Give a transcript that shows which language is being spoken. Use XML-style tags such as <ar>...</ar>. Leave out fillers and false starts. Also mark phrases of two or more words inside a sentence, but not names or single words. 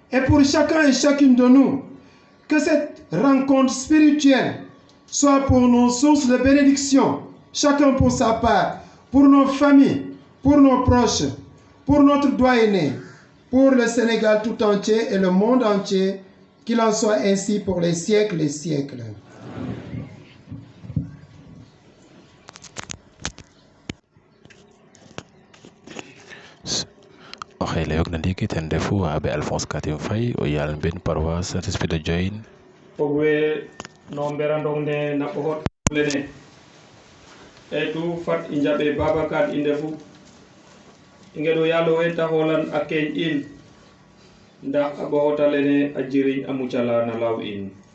<fr>Et pour chacun et chacune de nous, que cette rencontre spirituelle soit pour nos sources de bénédiction, chacun pour sa part, pour nos familles, pour nos proches, pour notre doyenné, pour le Sénégal tout entier et le monde entier, qu'il en soit ainsi pour les siècles et siècles.</fr> <srr>oxe leyog na ndiiki ten refu abe Alphonse Katim Faye o yaal mben paroisse Saint-Esprit de Diohine fogwe no mberandong ne na ko hot lene e tu fat i njaɓe Babacar i ndefu i ngeɗo yaalo we ta xolan a keeñ in ndax a ɓoxota lene a jiriñ a mucala na law in</srr>